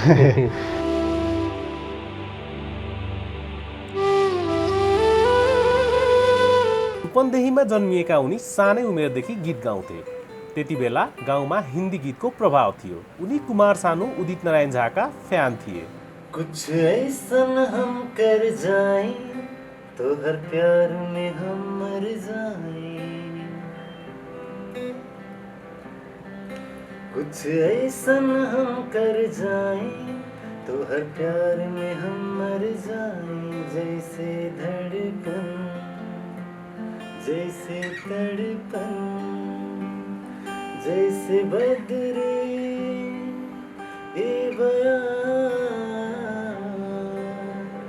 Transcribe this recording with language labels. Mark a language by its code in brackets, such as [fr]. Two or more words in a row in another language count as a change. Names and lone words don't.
[ne] रूपन्देहीमा जन्मिएका उनी सानै उमेरदेखि गीत गाउँथे। त्यति बेला गाउँमा हिन्दी गीतको प्रभाव थियो। उनी कुमार सानु, उदित नारायण झाका फ्यान थिए। [hi] कुछ ऐसन हम कर जाएं तो हर प्यार में हम मर जाएं, कुछ ऐसन हम कर जाएं तो हर प्यार में हम मर जाएं, जैसे धड़कन जैसे तड़पन जैसे बदरे ए बयां,